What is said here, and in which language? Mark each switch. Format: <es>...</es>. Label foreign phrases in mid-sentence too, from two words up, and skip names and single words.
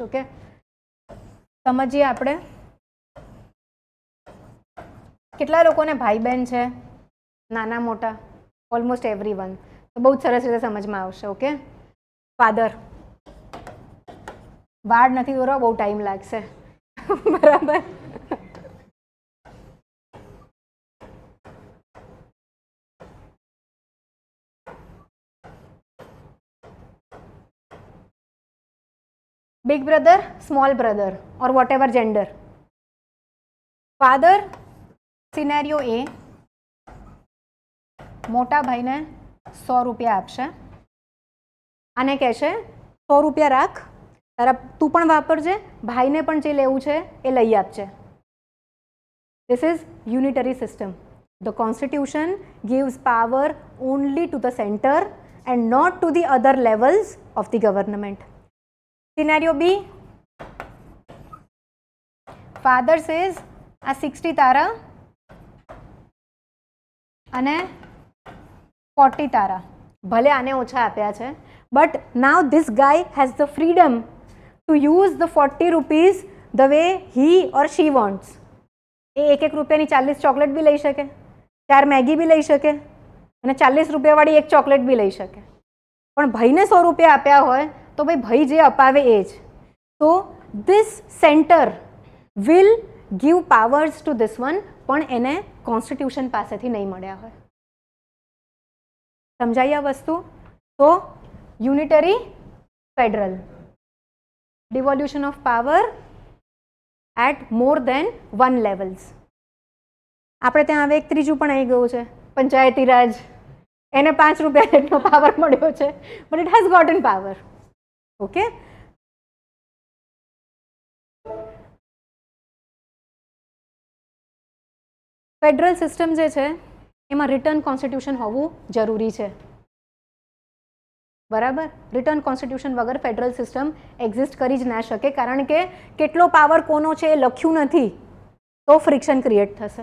<gu>ઓકે, સમજીએ આપણે. કેટલા લોકોને ભાઈ બહેન છે? નાના મોટા?</gu> <en>almost everyone.</en> <gu>તો બહુ જ સરસ રીતે સમજમાં આવશે. ઓકે, ફાધર. વાળ નથી દોરવા, બહુ ટાઈમ લાગશે. બરાબર?</gu> <en>big brother, small brother, or whatever gender. Father, scenario A,</en> <gu>મોટા ભાઈને 100 રૂપિયા આપશે. આને કહેશે 100 રૂપિયા રાખ, તારા તું પણ વાપરજે, ભાઈને પણ જે લેવું છે એ લઈ આપજે.</gu> <en>This is unitary system. The constitution gives power only to the center and not to the other levels of the government. Scenario B, father says</en> <gu>આ 60 તારા અને 40 તારા, ભલે આને ઓછા આપ્યા છે,</gu> <en>but now this guy has the freedom to use the 40 rupees the way he or she wants.</en> <gu>એ 1 રૂપિયાની 40 ચોકલેટ બી લઈ શકે, 4 મેગી બી લઈ શકે અને 40 રૂપિયાવાળી 1 ચોકલેટ બી લઈ શકે. પણ ભાઈને 100 રૂપિયા આપ્યા હોય તો ભાઈ જે અપાવે એ જ.</gu> <en>તો this center will give powers to this one,</en> <gu>પણ એને કોન્સ્ટિટ્યુશન પાસેથી નહીં મળ્યા હોય. સમજાઈ આ વસ્તુ? તો</gu> <en>unitary federal, devolution of power at more than one levels.</en> <gu>આપણે ત્યાં હવે એક ત્રીજું પણ આવી ગયું છે, પંચાયતી રાજ. એને 5 રૂપિયા જેટલો પાવર મળ્યો છે,</gu> <en>but it has gotten power.</en> <gu>ઓકે,</gu> <en>federal system</en> <gu>જે છે એમાં</gu> <en>written constitution</en> <gu>હોવું જરૂરી છે. બરાબર,</gu> <en>written constitution</en> <gu>વગર</gu> <en>federal system</en> <gu>એક્ઝિસ્ટ કરી જ ના શકે, કારણ કે કેટલો પાવર કોનો છે એ લખ્યું નથી તો</gu> <en>friction create</en> <gu>થશે.</gu>